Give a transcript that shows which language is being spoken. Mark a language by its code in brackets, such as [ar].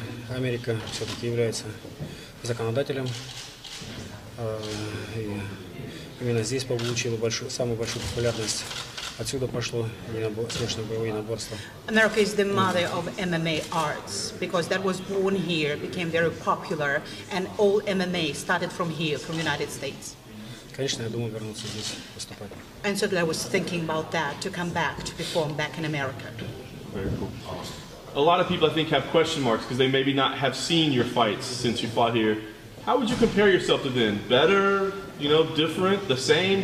[ru] Америка все-таки является законодателем. И именно здесь получила самую большую популярность. Отсюда пошло смешанные боевые наборства. [en] America is the mother of MMA arts because that was born here, became very popular, and all MMA started from here, from United States. Конечно, я думал вернуться здесь выступать. And so I was thinking about that, to come back, to perform back in America. Very cool. A lot of people, I think, have question marks because they maybe not have seen your fights since you fought here. How would you compare yourself to them? Better, different, the same?